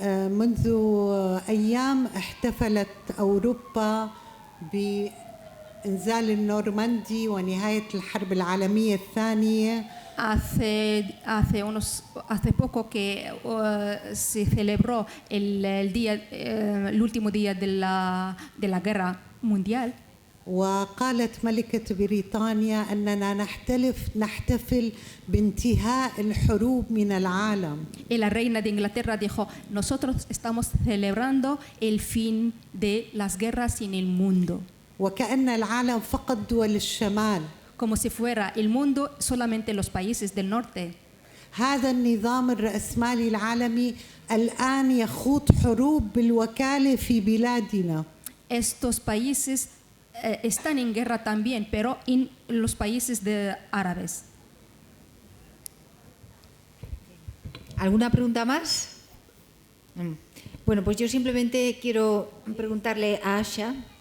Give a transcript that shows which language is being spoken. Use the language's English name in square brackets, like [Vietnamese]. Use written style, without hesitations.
[Arabic] منذ أيام احتفلت أوروبا بإنزال النورماندي ونهاية الحرب العالمية الثانية. [Spanish] Hace poco que se celebró el último día de la guerra mundial. [Arabic] وقالت ملكة بريطانيا أننا نحتفل بانتهاء الحروب من العالم. [Spanish] Y la reina de Inglaterra dijo, nosotros estamos celebrando el fin de las guerras en el mundo. [Arabic] وكأن العالم فقط دول الشمال. [Spanish] Como si fuera el mundo solamente los países del norte. [Arabic] هذا النظام الرأسمالي العالمي الآن يخوض حروب بالوكالة في بلادنا. [Spanish] Estos países están en guerra también, pero en los países árabes. ¿Alguna pregunta más? Bueno, pues yo simplemente quiero preguntarle a Asha.